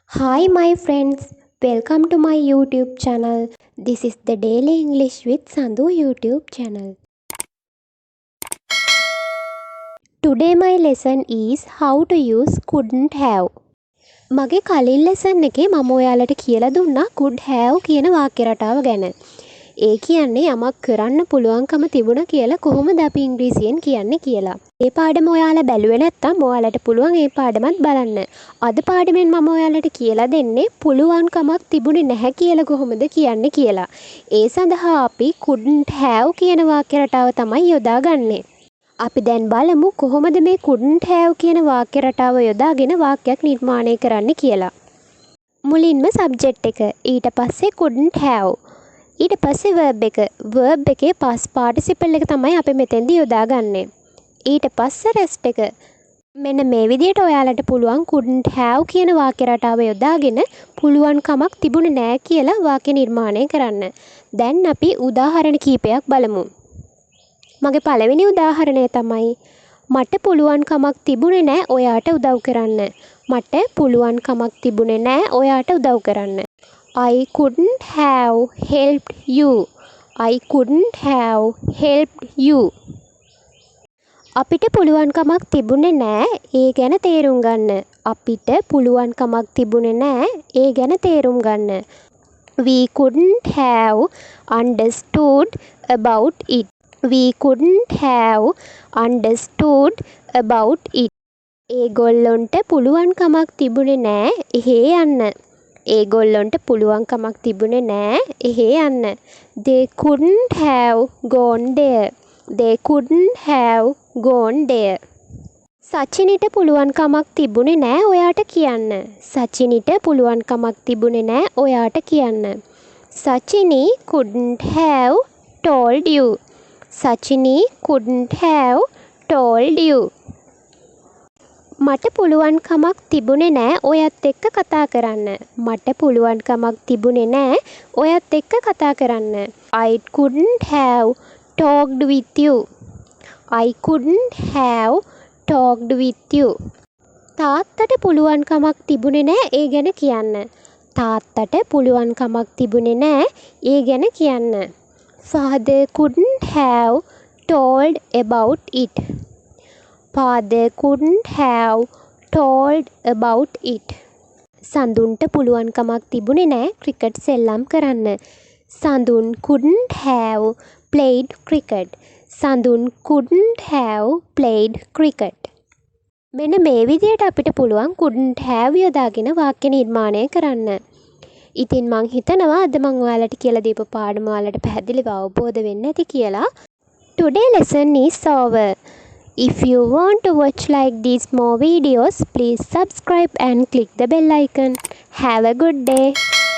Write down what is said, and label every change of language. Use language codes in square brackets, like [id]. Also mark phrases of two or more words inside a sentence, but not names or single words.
[en] Hi, my friends. Welcome to my YouTube channel. This is the Daily English with Sandhu YouTube channel. Today, my lesson is how to use couldn't have. [si] මගේ කලින් ලෙසන් එකේ මම ඔයාලට කියලා දුන්නා [en] could have [si] කියන වාක්‍ය රටාව ගැන. ඒ කියන්නේ යමක් කරන්න පුළුවන්කම තිබුණා කියලා කොහොමද අපි ඉංග්‍රීසියෙන් කියන්නේ කියලා. ඒ පාඩම ඔයාලා බැලුවේ නැත්නම් ඔයාලට පුළුවන් ඒ පාඩමත් බලන්න. අද පාඩමෙන් මම ඔයාලට කියලා දෙන්නේ පුළුවන්කමක් තිබුණේ නැහැ කියලා කොහොමද කියන්නේ කියලා. ඒ සඳහා අපි [en] couldn't have [si] කියන වාක්‍ය රටාව තමයි යොදාගන්නේ. අපි දැන් බලමු කොහොමද මේ [en] couldn't have [si] කියන වාක්‍ය රටාව යොදාගෙන වාක්‍යයක් නිර්මාණය කරන්න කියලා. මුලින්ම subject එක, ඊට පස්සේ [en] couldn't have, [si] ඊට පස්සේ verb එකේ [en] past participle [si] එක තමයි අපි මෙතෙන්දී යොදාගන්නේ. ඊට පස්සේ rest එක. මෙන්න මේ විදිහට ඔයාලට පුළුවන් [en] couldn't have [si] කියන වාක්‍ය රටාව යොදාගෙන පුළුවන් කමක් තිබුණේ නැහැ කියලා වාක්‍ය නිර්මාණය කරන්න. දැන් අපි උදාහරණ කීපයක් බලමු. මගේ පළවෙනි උදාහරණය තමයි මට පුළුවන් කමක් තිබුණේ නැහැ ඔයාට උදව් කරන්න. මට පුළුවන් කමක් තිබුණේ නැහැ ඔයාට උදව් කරන්න. [en] I couldn't have helped you. I couldn't have helped you. [si] අපිට පුළුවන් කමක් තිබුණේ නැහැ ඒ ගැන තේරුම් ගන්න. අපිට පුළුවන් කමක් තිබුණේ නැහැ ඒ ගැන තේරුම් ගන්න. [en] We couldn't have understood about it. We couldn't have understood about it. [si] ඒගොල්ලොන්ට පුළුවන් කමක් තිබුණේ නැහැ එහෙ යන්න. ඒගොල්ලොන්ට පුළුවන් කමක් තිබුණේ නැහැ එහෙ යන්න. [en] They couldn't have gone there. They couldn't have gone there. [si] සචිනිට පුළුවන් කමක් තිබුණේ නැහැ ඔයාට කියන්න. සචිනිට පුළුවන් කමක් තිබුණේ නැහැ ඔයාට කියන්න. [en] Sachini couldn't have told you. Sachini couldn't have told you. [si] මට පුළුවන් කමක් තිබුණේ නැහැ ඔයත් එක්ක කතා කරන්න. මට පුළුවන් කමක් තිබුණේ නැහැ ඔයත් එක්ක කතා කරන්න. [en] I couldn't have talked with you. I couldn't have talked with you. [si] තාත්තට පුළුවන් කමක් තිබුණේ නැහැ ඒ ගැන කියන්න. තාත්තට පුළුවන් කමක් තිබුණේ නැහැ ඒ ගැන කියන්න. [en] Father couldn't have told about it. Father couldn't have told about it. [si] සඳුන්ට පුළුවන් කමක් තිබුණේ නැහැ ක්‍රිකට් සෙල්ලම් කරන්න. [en] සඳුන් couldn't have played cricket. සඳුන් couldn't have played cricket. [si] මෙන්න මේ විදිහට අපිට පුළුවන් [en] couldn't have [si] යොදාගෙන වාක්‍ය නිර්මාණය කරන්න. ඉතින් මං හිතනවා අද මං ඔයාලට කියලා දීපු පාඩම ඔයාලට පැහැදිලිව අවබෝධ වෙන්න ඇති කියලා. [en] Today lesson is over. If you want to watch like these more videos, please subscribe and click the bell icon. Have a good day.